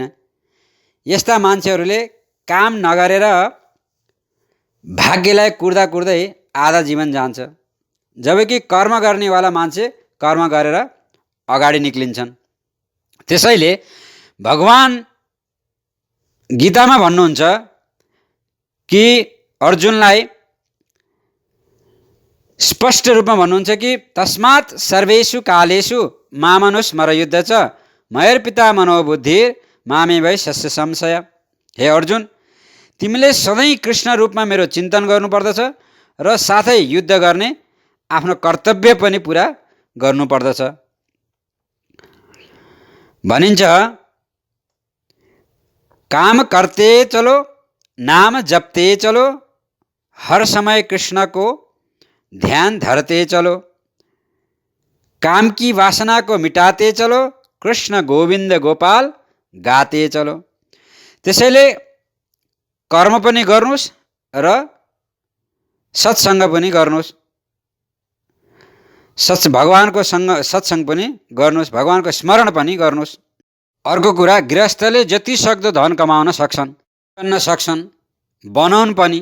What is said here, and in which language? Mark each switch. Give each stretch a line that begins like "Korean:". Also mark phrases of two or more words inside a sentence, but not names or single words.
Nepali: यस्ता मान्छेहरूले काम नगरेर भाग्यलाई कुर्दा कुर्दै आधा जीवन जान्छ, जबकि कर्म गर्नेवाला मान्छे कर्म गरेर अगाडि निक्लिन्छन्। त्यसैले भगवान गीतामा भन्नुहुन्छ कि अर्जुनलाई स्पष्ट रूपमा भन्नुहुन्छ कि
Sanskrit: तस्मात् सर्वेषु कालेषु मामनुस्मर युद्ध च मयर्पिता मनोबुद्धिर मामे भई शस्य संशय।
Nepali: हे अर्जुन, तिमीले सधैँ कृष्ण रूपमा मेरो चिन्तन गर्नुपर्दछ र साथै युद्ध गर्ने आफ्नो कर्तव्य पनि पुरा गर्नुपर्दछ।
Hindi: भनिन्छ काम करते चलो नाम जपते चलो हर समय कृष्ण को ध्यान धरते चलो काम की वासना को मिटाते चलो कृष्ण गोविंद गोपाल गाते चलो।
Nepali: त्यसैले कर्म पनि गर्नुस् र सत्संग पनि गर्नुस्, भगवानको सत्संग पनि गर्नुस्, भगवानको स्मरण पनि गर्नुस्। अर्को कुरा, गृहस्थले जति सक्दो धन कमाउन सक्छन्, बनाउन् पनि।